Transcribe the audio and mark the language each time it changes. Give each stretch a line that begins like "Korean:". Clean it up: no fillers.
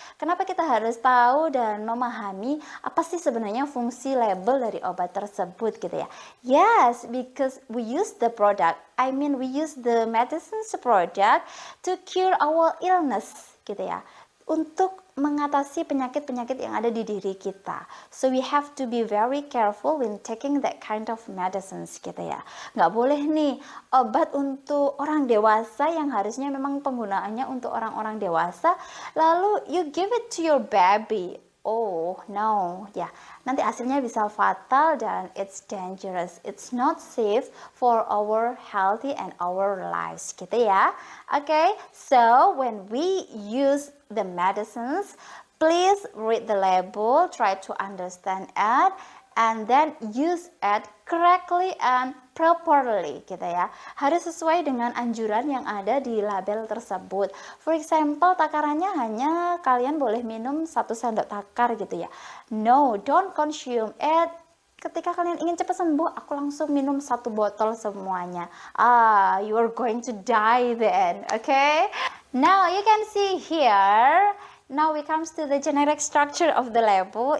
Indonesian: Kenapa kita harus tahu dan memahami apa sih sebenarnya fungsi label dari obat tersebut gitu ya?
English: Yes, because we use the product. I mean we use the medicines product to cure our illness gitu ya.
Indonesian: Untuk mengatasi penyakit-penyakit yang ada di diri kita.
English: So we have to be very careful when taking that kind of medicines gitu ya.
Indonesian: Nggak boleh nih obat untuk orang dewasa yang harusnya memang penggunaannya untuk orang-orang dewasa, lalu
English: you give it to your baby. Oh no,
Indonesian: ya, nanti hasilnya bisa fatal dan
English: it's dangerous. It's not safe for our healthy and our lives, gitu ya. Okay, so when we use the medicines, please read the label, try to understand it, and then use it correctly and properly, gitu ya.
Indonesian: Harus sesuai dengan anjuran yang ada di label tersebut.
English: For example,
Indonesian: takarannya hanya kalian boleh minum 1 sendok takar gitu ya.
English: No, don't consume it.
Indonesian: Ketika kalian ingin cepat sembuh, aku langsung minum 1 botol semuanya.
English: You are going to die then, okay? Now you can see here. Now we comes to the generic structure of the label.